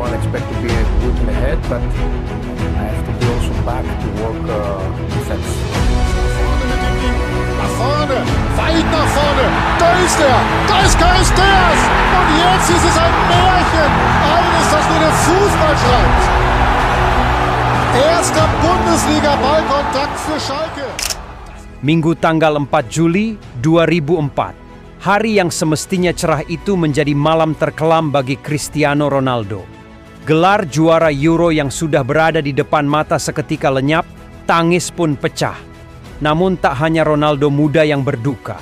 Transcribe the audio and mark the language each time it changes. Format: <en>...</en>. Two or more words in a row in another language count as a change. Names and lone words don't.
<en>expect to be good in the head, but I have to be also back to work defense.</en> <de>Nach vorne, weit nach vorne, da ist er, da ist Charisteas und jetzt ist es ein Märchen, eines, das nur der Fußball schreibt. Erster Bundesliga-Ballkontakt für Schalke.</de> <id>Minggu tanggal 4 Juli 2004, hari yang semestinya cerah itu menjadi malam terkelam bagi Cristiano Ronaldo. Gelar juara Euro yang sudah berada di depan mata seketika lenyap, tangis pun pecah. Namun tak hanya Ronaldo muda yang berduka.</id>